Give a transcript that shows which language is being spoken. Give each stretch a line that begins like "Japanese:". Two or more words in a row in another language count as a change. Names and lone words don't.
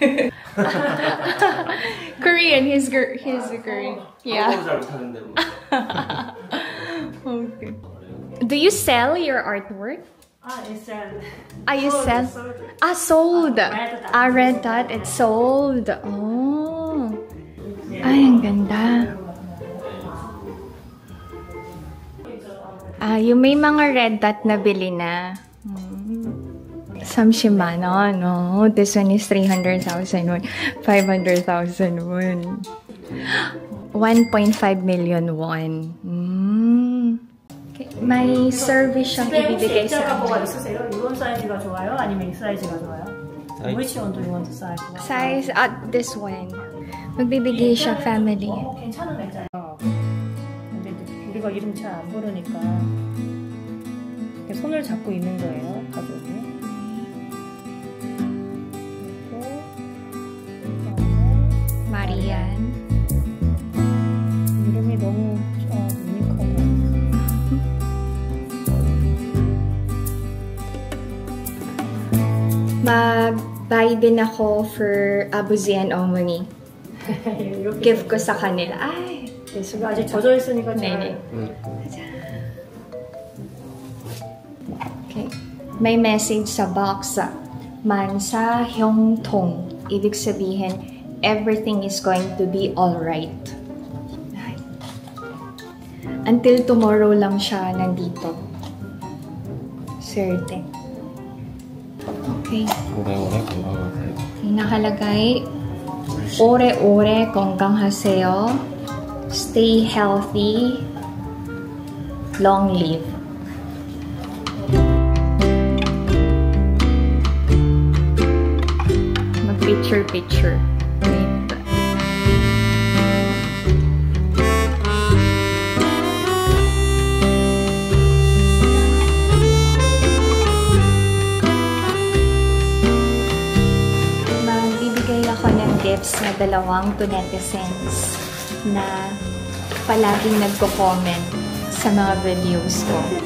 English: Korean, he's a Korean. Yeah. Okay. Do you sell your artwork? It's You sell? Sold. Red dot. It's sold.
Filipino: Oh. Ay, ang ganda. Yung may mga red dot na bili na.
English: Some Shimano, no? This one is 300,000 won. 500,000 won. 1.5 million won.
Filipino: May service siyang ibibigay sa akin.
Korean: 이런 사이즈가 좋아요? 아니면 이 사이즈가 좋아요?
English: Which one do you want to size? Size, this one.
Filipino: Magbibigay siya family.
Korean: 괜찮은 액자예요. 저희가 이름 잘 안 부르니까 이렇게 손을 잡고 있는 거예요, 가족이. Marian. 이름이 너무 유니크하다.
Filipino: Mag-buy din ako for Abuzi and Omoni. Gift ko sa kanila. Ay!
Korean: 지금 아직 젖어 있으니까 네네.
English: Okay.
Filipino: May message sa box.
Korean: 만사형통.
Filipino: Ibig sabihin,
English: everything is going to be alright. Until tomorrow
Filipino: lang siya nandito.
English: Certain. Okay.
Korean: 오래오래 건강하세요.
Filipino: Nakalagay,
Korean: 오래오래 건강하세요.
English: Stay healthy. Long live.
Filipino: Mag-picture-picture. Magbibigay ako ng gifts na 2 to netizens na palaging nagko-comment sa mga videos ko.